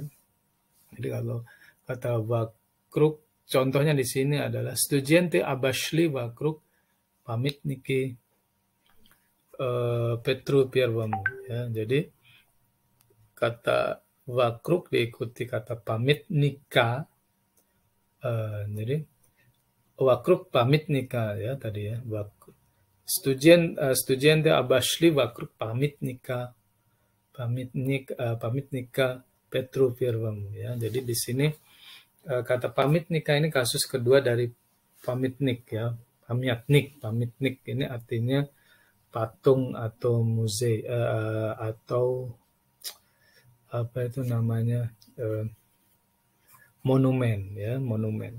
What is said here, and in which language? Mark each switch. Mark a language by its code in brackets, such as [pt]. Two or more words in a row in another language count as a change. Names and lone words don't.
[id] Jadi kalau kata vakruk contohnya di sini adalah [ru] Студенты обошли вокруг памятники Петру Первому [id] ya. Jadi kata vakruk diikuti kata pamitnika. Jadi [ru] вокруг памятника [id] ya tadi ya. [ru] Студенты обошли вокруг памятника Петру Первому ya. [id] Jadi di sini kata pamitnika ini kasus kedua dari pamitnik ya. Pamitnik ini artinya patung atau musei atau apa itu namanya monumen ya, monumen.